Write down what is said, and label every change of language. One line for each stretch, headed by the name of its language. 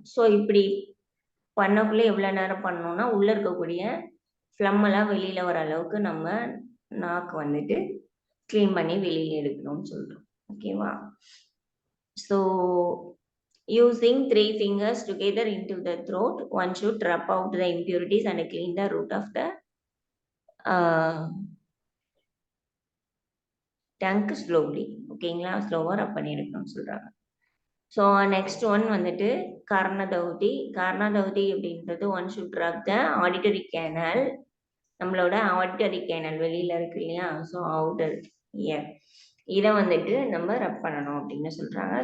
Tamil: So இப்படி பண்ணக்குள்ளே எவ்வளோ நேரம் பண்ணணும்னா உள்ளே இருக்கக்கூடிய ஃப்ளம்மெல்லாம் வெளியில் வர அளவுக்கு நம்ம நாக்கு வந்துட்டு க்ளீன் பண்ணி வெளியில் எடுக்கணும்னு சொல்கிறோம். ஓகேவா?
English: So using 3 fingers together into the throat, one should rub out the impurities and clean the root of the tongue slowly.
Tamil: ஓகேங்களா? ஸ்லோவாக ரப் பண்ணி எடுக்கணும்னு சொல்கிறாங்க. ஸோ
English: next one
Tamil: வந்துட்டு கர்ணதௌதி. கர்ணதௌதி அப்படின்றது
English: One should rub the auditory canal.
Tamil: நம்மளோட ஆடிட்டரி கேனல் வெளியில் இருக்கு இல்லையா?
English: so outer ear,
Tamil: இதை வந்துட்டு நம்ம ரப் பண்ணணும் அப்படின்னு சொல்றாங்க.